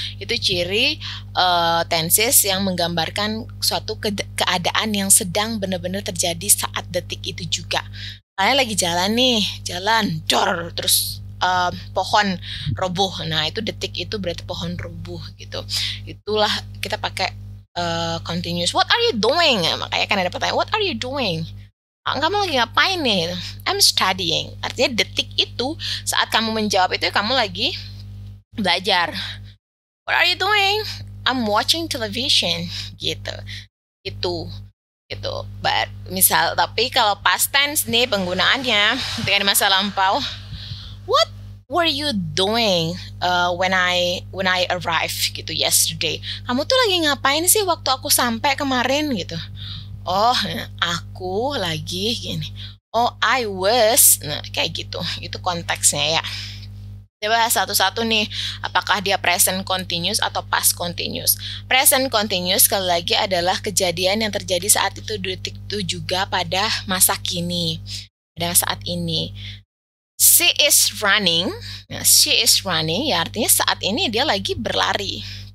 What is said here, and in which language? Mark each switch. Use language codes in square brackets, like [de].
[id] Itu ciri tenses yang menggambarkan suatu keadaan yang sedang benar-benar terjadi saat detik itu juga. Kalian lagi jalan nih, dor, terus pohon roboh. Nah, itu detik itu berarti pohon roboh gitu. Itulah kita pakai continuous. [en] What are you doing? [id] Makanya kan ada pertanyaan, [en] what are you doing? [id] Kamu lagi ngapain nih? [en] I'm studying. [id] Artinya detik itu saat kamu menjawab itu kamu lagi belajar. [en] What are you doing? I'm watching television. [id] Gitu. Itu. Tapi kalau past tense nih penggunaannya ketika di masa lampau, [en] what were you doing when I arrived [id] gitu [en] yesterday? [id] Kamu tuh lagi ngapain sih waktu aku sampai kemarin gitu? Oh, aku lagi gini. [en] Oh, I was. [id] Nah, kayak gitu. Itu konteksnya ya. Kita bahas satu-satu nih. Apakah dia present continuous atau past continuous? Present continuous sekali lagi adalah kejadian yang terjadi saat itu, detik itu juga pada masa kini. Pada saat ini. [en] She is running. [id] Nah, [en] she is running [id] ya artinya saat ini dia lagi berlari.